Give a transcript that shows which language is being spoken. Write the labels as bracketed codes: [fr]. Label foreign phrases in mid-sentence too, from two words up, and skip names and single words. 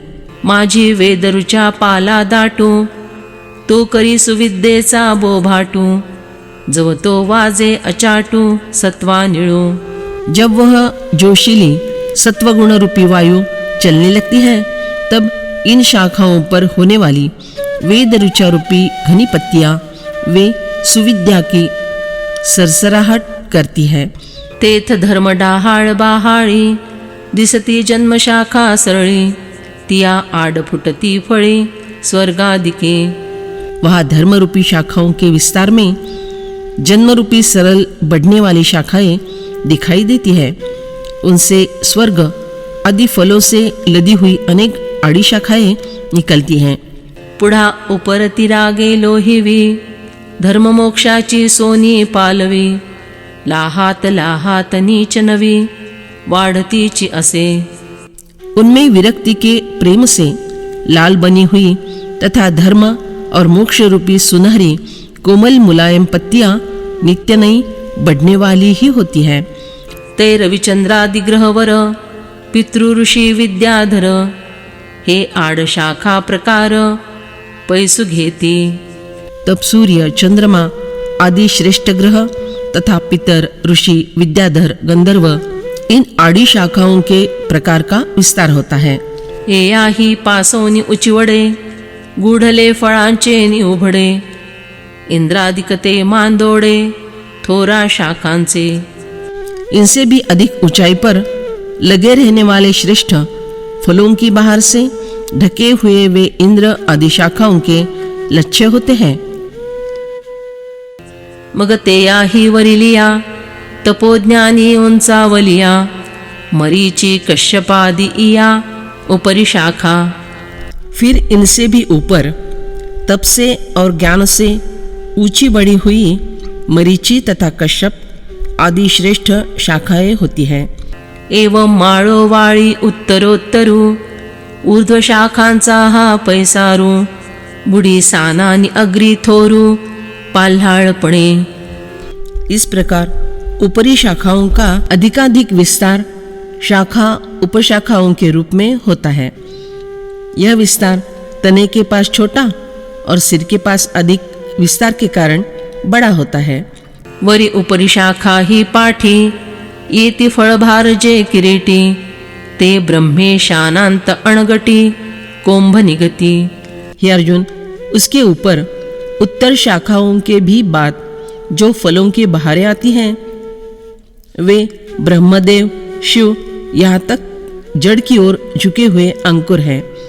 [mr] माझी वेदरुचा पाला दाटू, तो करी सुविद्येचा बोभाटू, जव तो वाजे अचाटू सत्वा निळू। [hi] जब वह जोशीली सत्वगुण रूपी वायु चलने लगती है, तब इन शाखाओं पर होने वाली वेद रुचा रूपी घनी पत्तियां वे सुविद्या की सरसराहट करती है। [mr] तेथ धर्म डाहाळ बाहाळी, दिसती जन्मशाखा सरळी, तिया आड फुटती फळी स्वर्गादिके। [hi] वहाँ धर्म रूपी शाखाओं के विस्तार में जन्म रूपी सरल बढ़ने वाली शाखाएं दिखाई देती है। उनसे स्वर्ग आदि फलों से लदी हुई अनेक आड़ी शाखाएं निकलती हैं। [mr] पुढा उपरती रागे लोहिवी, धर्म मोक्षाची सोनी पालवी, लाहात लाहात नीच नवी, वाढतीची असे। [hi] उनमें विरक्ति के प्रेम से लाल बनी हुई तथा धर्म और मोक्ष रूपी सुनहरी कोमल मुलायम पत्तियां नित्य नई बढ़ने वाली ही होती है। [mr] ते रविचंद्रादि ग्रहवर, पितृ ऋषी विद्याधर, हे आड शाखा प्रकार पैसु घेती। [hi] तब सूर्य चंद्रमा आदि श्रेष्ठ ग्रह तथा पितर ऋषि विद्याधर गंधर्व इन आड़ी शाखाओं के प्रकार का विस्तार होता है। [mr] एयाही पासोनी उचिवडे, गूढले फळांचे नि उभडे, इंद्रादिकते मांदोडे थोरा शाखांचे। [hi] इनसे भी अधिक ऊंचाई पर लगे रहने वाले श्रेष्ठ फलों की बाहर से ढके हुए वे इंद्र आदि शाखाओं के लक्ष्य होते हैं। [mr] मग तेयाही वरिलिया, तपोज्ञानी उंचावलिया, मरीची कश्यपादि इया ऊपरी शाखा। [hi] फिर इनसे भी ऊपर तप से और ज्ञान से ऊंची बढ़ी हुई मरीचि तथा कश्यप आदि श्रेष्ठ शाखाएं होती हैं। [mr] एवं माळोवाळी उत्तरोत्तरू, ऊर्ध्व शाखांचा हा पैसारू, बुडी सानानी अग्री थोरू पाल्हाळपणे। [hi] इस प्रकार ऊपरी शाखाओं का अधिकाधिक विस्तार शाखा उपशाखाओं के रूप में होता है। यह विस्तार तने के पास छोटा और सिर के पास अधिक विस्तार के कारण बड़ा होता है। [mr] वरी उपरी शाखा ही पाठी येती फळभार जे किरीटी ते ब्रह्मेशानांत अणगटी कोंभ निगती। [hi] हे अर्जुन, उसके ऊपर उत्तर शाखाओं के भी बाद जो फलों की बहारें आती हैं वे ब्रह्मदेव शिव यहाँ तक जड़ की ओर झुके हुए अंकुर है।